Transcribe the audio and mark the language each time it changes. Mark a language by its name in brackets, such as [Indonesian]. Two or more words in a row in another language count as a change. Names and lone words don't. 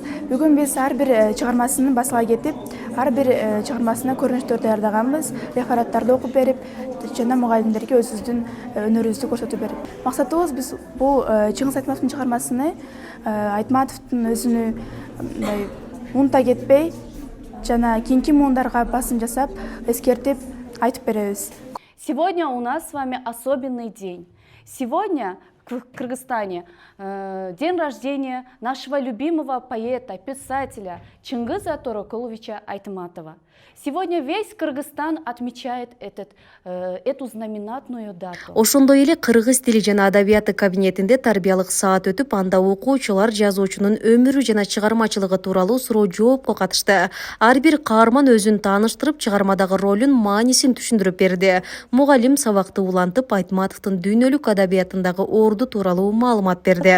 [Kyrgyz] Бүгүн биз ар бир чыгармасын басыга кетип, ар бир чыгармасына көрүнүштөр даярдаганбыз, рефераттарды окуп берип, жана мугалимдерге өзүбүздүн өнөрүбүздү көрсөтүп берип. Максатыбыз биз бул Чыңгыз Айтматовдун чыгармасыны Айтматовдун өзүнү унута кетпей, жана кийинки муундарга басым жасап, эскертип айтып беребиз. [Russian] Сегодня у нас с вами особенный день. Сегодня в Кыргызстане день рождения нашего любимого поэта, писателя Чингиза Торокуловича Айтматова. Сегодня весь Кыргызстан отмечает эту знаменательную дату. [Kyrgyz] Ошондой эле кыргыз тили жана адабияты кабинетинде тарбиялык саат өтүп, анда окуучулар жазуучунун өмүрү жана чыгармачылыгы тууралуу суроо-жоопко катышты. Ар бир каарман өзүн тааныштырып, чыгармадагы ролун, маанисин түшүндүрүп берди. Мугалим сабакты улантып, Айтматовдун дүйнөлүк адабиятындагы орду тууралуу маалымат берди.